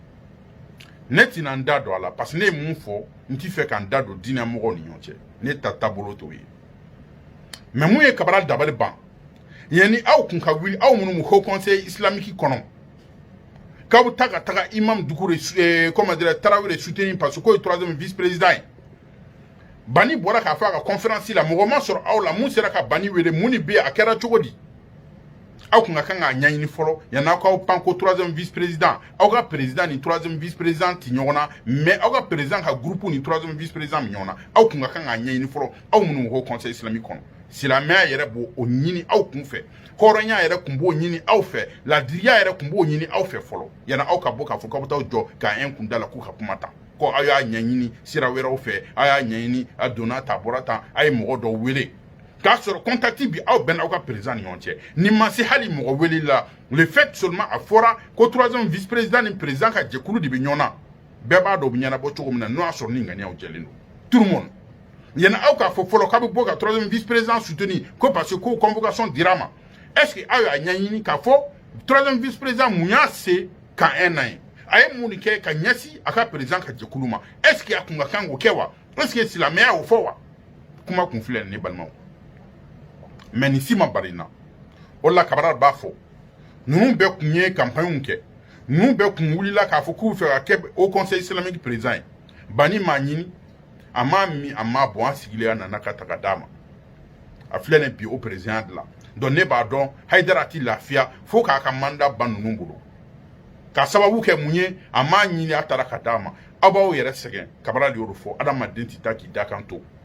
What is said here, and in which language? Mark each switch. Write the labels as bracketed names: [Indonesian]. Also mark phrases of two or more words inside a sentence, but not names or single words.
[Bambara] ne tɛna n da don a la [French] parce que [Bambara] ne ye mun fɔ n t'i fɛ ka n da don diinɛ mɔgɔw ni ɲɔgɔn cɛ ne ta taabolo t'o ye mais mun ye Cabral dabali ban yanni aw kun ka wuli aw minnu Haut Conseil islamique kɔnɔ k'aw bɛ taa ka taga Imam Dukure [French] comment dire [Bambara] Tarawele [French] soutenir parce que [Bambara] k'o ye [French] troisième vice-président [Bambara] ye Bani bɔra k'a fɔ a ka conférence la mɔgɔ ma sɔrɔ aw la mun sera ka Bani wele mun ni bɛ a kɛra cogo di aw kun ka kan k'a ɲɛɲini fɔlɔ yanni aw k'aw pan ko [French] troisième vice-président [Bambara] aw ka président ni [French] troisième vice-président [Bambara] ti ɲɔgɔn na mais aw ka président ka groupe ni [French] troisième vice-président [Bambara] mi ɲɔgɔn na aw kun ka kan k'a ɲɛɲini fɔlɔ aw minnu [French] Haut Conseil islamique [Bambara] kɔnɔ silamɛya yɛrɛ b'o ɲini aw kun fɛ hɔrɔnya yɛrɛ kun b'o ɲini aw fɛ ladiriya yɛrɛ kun b'o ɲini aw fɛ fɔlɔ yanni aw ka bɔ k'a fɔ k'aw bɛ taa jɔ k'a un kun da la k'u ka kuma ta ko aw y'a ɲɛɲini sira wɛrɛw fɛ aw y'a ɲɛɲini a donna ta bɔra tan a ye mɔgɔ dɔw wele k'a sɔrɔ contact bi aw bɛn aw ka président ni ɲɔgɔn cɛ ni ma se hali mɔgɔ wele la [French] le fait seulement [Bambara] a fɔra ko [French] troisième vice président [Bambara] ni président ka jɛkulu de bɛ ɲɔgɔn na bɛɛ b'a dɔn o bɛ ɲɛnabɔ cogo min na n'o y'a sɔrɔ ni ŋaniyaw jɛlen don [French] tout le monde [Bambara] yanni aw k'a fɔ fɔlɔ k'a bɛ bɔ ka [French] troisième vice président soutenir [Bambara] ko [French] parce que [Bambara] ko convocation dira ma [French] est ce que [Bambara] aw y'a ɲɛɲini k'a fɔ [French] troisième vice président [Bambara] mun y'a se ka un an ye a ye mun de kɛ ka ɲɛsin a ka président ka jɛkulu ma [French] est ce que [Bambara] a kun ka kan k'o kɛ wa [French] est ce que [Bambara] silamɛya y'o fɔ wa kuma kun filɛ nin ne balimaw mais nin si ma bari n na o de la Cabral b'a fɔ ninnu bɛɛ kun ye campagne kɛ ninnu bɛɛ kun wulila k'a fɔ k'u fɛ ka kɛ [French] Haut Conseil islamique [Bambara] président ye Bani m'a ɲini a m'a min a m'a bɔn a sigilen a nana ka taga d'a ma a filɛ nin bi o [French] président de [Bambara] la donc ne b'a dɔn Haidara ti lafiya fo k'a ka mandat ban ninnu bolo ka sababu kɛ mun ye a m'a ɲini a taara ka d'a ma aw b'aw yɛrɛ sɛgɛn Cabral y'o de fɔ adamaden tɛ taa k'i da kan to